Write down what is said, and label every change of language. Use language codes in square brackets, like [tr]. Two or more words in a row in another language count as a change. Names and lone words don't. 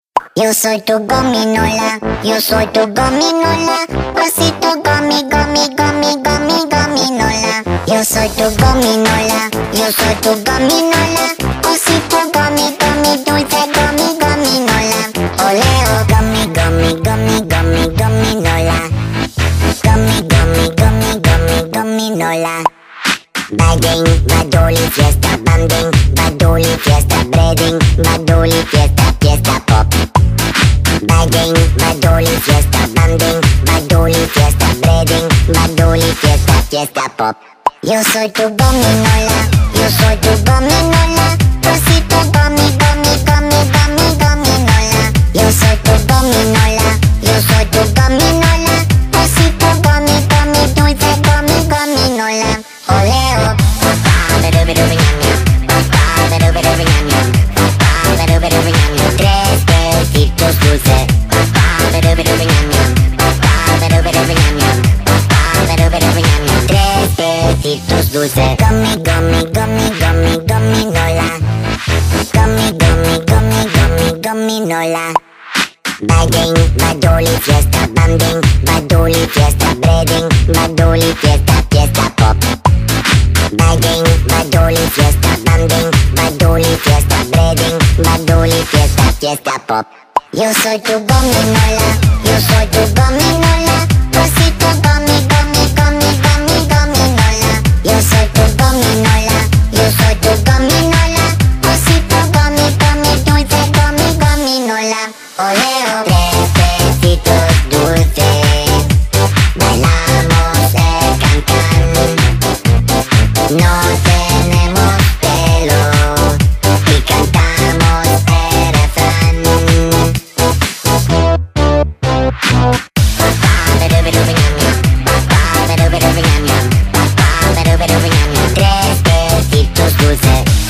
[es] Yo soy tu gominola, yo soy tu gominola, osito gomi, gomi, gomi, gomi, gominola. Yo soy tu gominola, yo soy tu gominola, osito gomi, gomi, dulce gomi, gominola. Oleo, gomi, gomi, gomi, gomi, gominola. Gomi, gomi, gomi, gomi, gominola. Bading, badoli, fiesta, banding, badoli, fiesta, breading, badoli, fiesta, fiesta pop. Bading, badoli, fiesta, banding, badoli, fiesta, breading, badoli, fiesta, fiesta pop. Yo soy tu gominola, yo soy tu gominola, osito gomi, gomi, gomi, gomi, gominola. Yo soy tu gominola, yo soy tu gominola, osito gomi, gomi, dulce gomi, gominola. Oleo. Tres besitos dulces. Tres besitos dulces. [en] Gummy, gummy, gummy, gummy, gominola. Gummy, gummy, gummy, gummy, gominola. [es] Bading, badoli, fiesta, banding, badoli, fiesta, breading, badoli, fiesta, fiesta pop. Bading, badoli, fiesta, banding, badoli, fiesta, breading, badoli, fiesta, fiesta pop. Yo soy tu gominola, yo soy tu gominola, osito gomi, gomi, gomi, gomi, gominola. Yo soy tu gominola, yo soy tu gominola, osito gomi, gomi, dulce gomi, gominola. Oleo. Tres besitos dulces, bailamos el cancán. No tenemos pelo y cantamos el refrán. Tres besitos dulces.